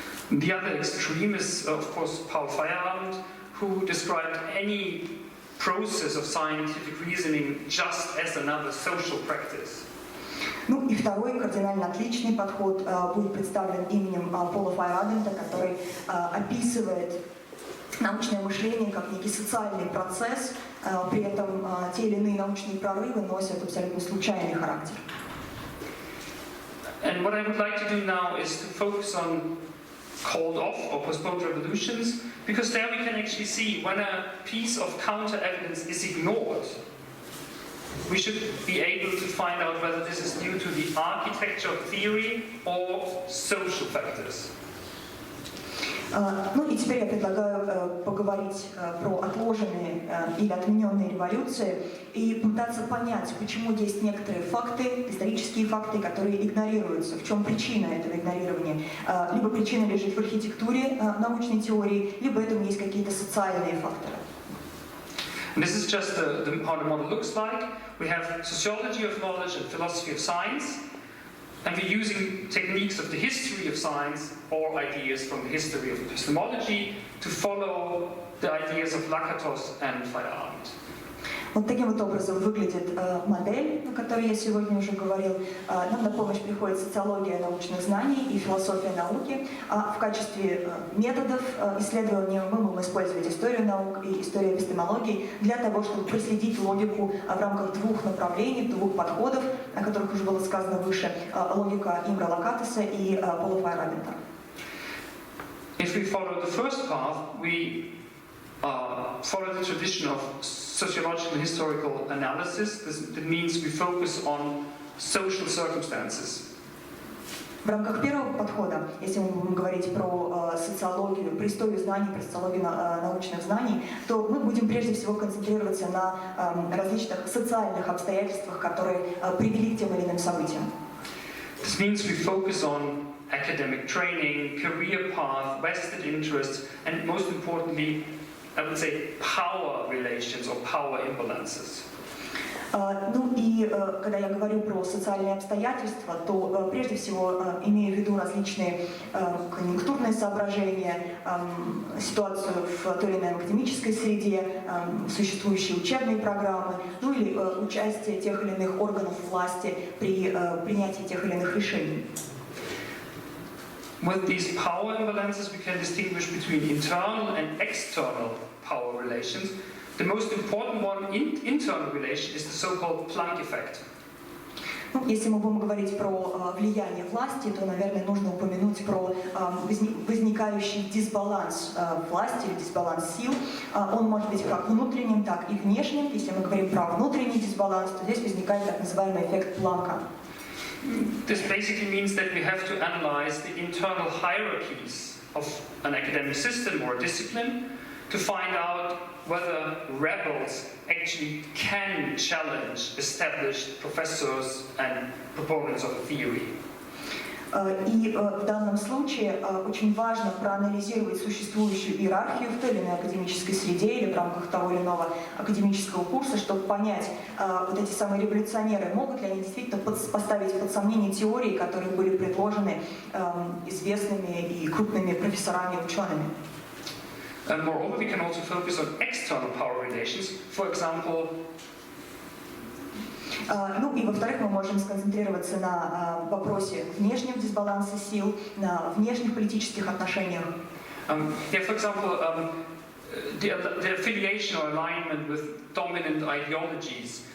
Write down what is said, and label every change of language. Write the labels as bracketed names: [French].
[English] The other extreme is, of course, Paul Feyerabend, who described any process of scientific reasoning just as another social practice. [Russian] Ну и второй кардинально отличный подход будет представлен именем Пола Файерабенда, который описывает научное мышление как некий социальный процесс, при этом те или иные научные прорывы носят абсолютно случайный характер. [English] And what I would like to do now is to focus on called off or postponed revolutions, because there we can actually see when a piece of counter evidence is ignored, we should be able to find out whether this is due to the architecture of theory or social factors. [Russian] Ну и теперь я предлагаю поговорить про отложенные или отмененные революции и пытаться понять, почему есть некоторые факты, исторические факты, которые игнорируются, в чем причина этого игнорирования. Либо причина лежит в архитектуре научной теории, либо этому есть какие-то социальные факторы. [English] This is just how the model looks like. We have sociology of knowledge and philosophy of science. And we're using techniques of the history of science or ideas from the history of epistemology to follow the ideas of Lakatos and Feyerabend. [Russian] Вот таким вот образом выглядит модель, о которой я сегодня уже говорил. Нам на помощь приходит социология научных знаний и философия науки. В качестве методов исследования мы можем использовать историю наук и историю эпистемологии для того, чтобы проследить логику в рамках двух направлений, двух подходов, о которых уже было сказано выше, логика Имре Лакатеса и Пола Файерабенда. [English] If we follow the first path, we follow the tradition of sociological historical analysis. That means we focus on social circumstances. [Russian] В рамках первого подхода, если мы будем говорить про социологию, про историю знаний, про социологию научных знаний, то мы будем прежде всего концентрироваться на различных социальных обстоятельствах, которые привели к тем или иным событиям. [English] This means we focus on academic training, career path, vested interests, and most importantly, I would say power relations or power imbalances. [Russian] Ну и когда я говорю про социальные обстоятельства, то прежде всего имею в виду различные конъюнктурные соображения, ситуацию в той или иной академической среде, существующие учебные программы, ну или участие тех или иных органов власти при принятии тех или иных решений. [English] With these power imbalances, we can distinguish between internal and external power relations. The most important one, internal relation, is the so-called Planck effect. [Russian] Если мы будем говорить про влияние власти, то, наверное, нужно упомянуть про возникающий дисбаланс власти или дисбаланс сил. Он может быть как внутренним, так и внешним. Если мы говорим про внутренний дисбаланс, то здесь возникает так называемый эффект Планка. [English] This basically means that we have to analyze the internal hierarchies of an academic system or a discipline to find out whether rebels actually can challenge established professors and proponents of a theory. [Russian] И в данном случае очень важно проанализировать существующую иерархию в той или иной академической среде или в рамках того или иного академического курса, чтобы понять, вот эти самые революционеры, могут ли они действительно поставить под сомнение теории, которые были предложены известными и крупными профессорами и учеными. [English] And moreover, we can also focus on external power relations. For example, [Russian] ну и во-вторых, мы можем сконцентрироваться на вопросе внешнего дисбаланса сил, на внешних политических отношениях. [English] Yeah, for example, the affiliation or alignment with dominant ideologies.